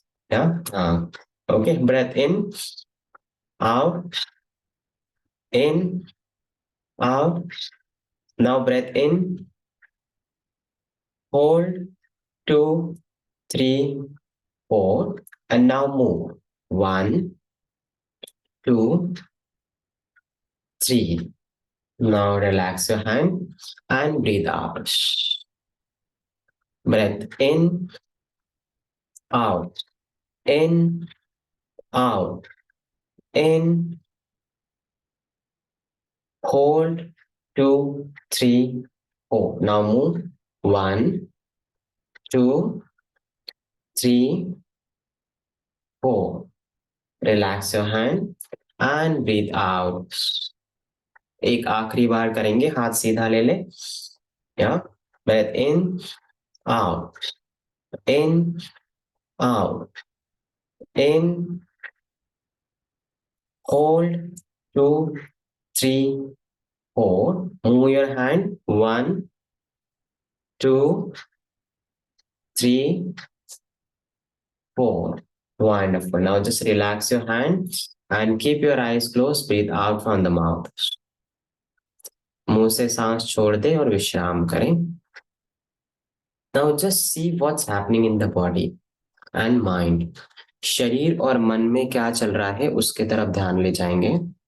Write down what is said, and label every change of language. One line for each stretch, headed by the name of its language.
English: हाँ, okay, breath in, out, in, out, now breath in, hold, 2, 3, 4, and now move, 1, 2, 3. Now relax your hand and breathe out. Breath in, out, in, out, in, hold, 2, 3, 4. Now move, 1, 2, 3, 4. Relax your hand and breathe out.
Hindi: एक आखिरी बार करेंगे, हाथ सीधा ले ले, या
English: breath in, out, in, out, in, hold,
Hindi: 2, 3, 4.
English: Move your hand, 1, 2, 3, 4. Wonderful. Now just relax your hand and keep your eyes closed. Breathe out from the mouth.
Hindi: मुंह से सांस छोड़ दे और विश्राम करें।
English: Now just see what's happening in the body and mind.
Hindi: शरीर और मन में क्या चल रहा है उसके तरफ ध्यान ले जाएंगे।